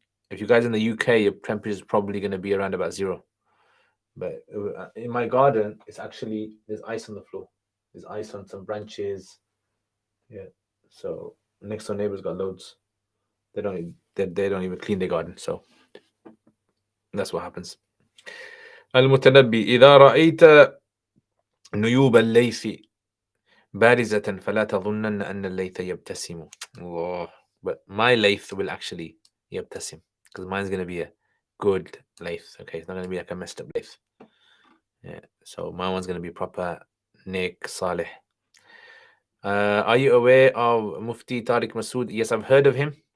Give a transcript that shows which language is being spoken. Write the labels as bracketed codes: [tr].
[en] If you guys in the UK, your temperature is probably going to be around about 0. But in my garden, it's actually, there's ice on the floor. There's ice on some branches. Yeah. So next door neighbor's got loads. they don't even clean their garden. So that's what happens. [ar] المتنبي إذا رأيت نيوب الليث بارزة فلا تظنن أن الليث يبتسم. Allah. [en] But my layth will actually [ar] يبتسم, [en] because mine's going to be a good layth. Okay, it's not going to be like a messed up layth. Yeah, so my one's going to be proper Nick Saleh. Are you aware of Mufti Tariq Masood? Yes, I've heard of him.